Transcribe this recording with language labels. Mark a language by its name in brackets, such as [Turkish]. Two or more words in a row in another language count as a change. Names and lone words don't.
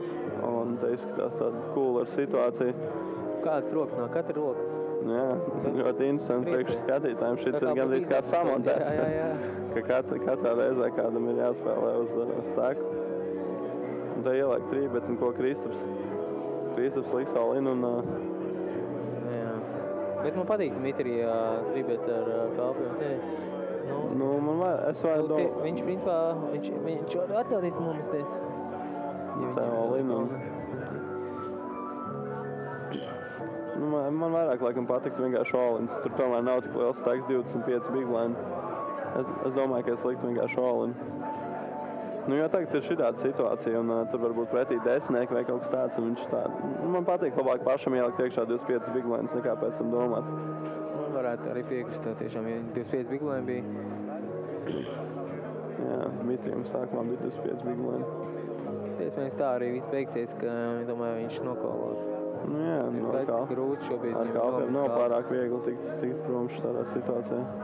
[Latvian] Un te izskatās tāda coola situācija. Kādas rokas nav? Katra roka? Ļoti interesanti priekš skatītājiem. Šis ir gandrīz kā samontēts. Ka katrā reizē kādam ir jāspēlē uz stēku. Un te ieliek trībet, un ko Kristaps liks all-in un... Bet man patīk Dmitrija trībets ar kalpiem. Es varu domāju. Viņš principā, viņš var atļauties nomesties. Tā Linam. Man vairāk laikam patiktu vienkārši all-ins. Tur tomēr nav tik liels staiks 25 [English] big blind. [Latvian] Es domāju, ka es liktu vienkārši all-in. Jo tagad ir šitāda situācija, un tur varbūt pretī desmitnieki vai kaut kas tāds, un viņš tā... Man patīk labāk pašam ielikt iekšā 25 [English] big lines, [Latvian] nekā pēc tam domāt. Man varētu arī piekrist tev tiešām, ja 25 [English] big line [Latvian] bija. Jā, Dmitrijam sākumā bija 25 [English] big line. [Latvian] Iespējams tā arī viss beigsies, ka, domāju, viņš nokalos. Jā, grūti šobrīd. Ar kalpiem nav pārāk viegli tikt prom šādā situācijā.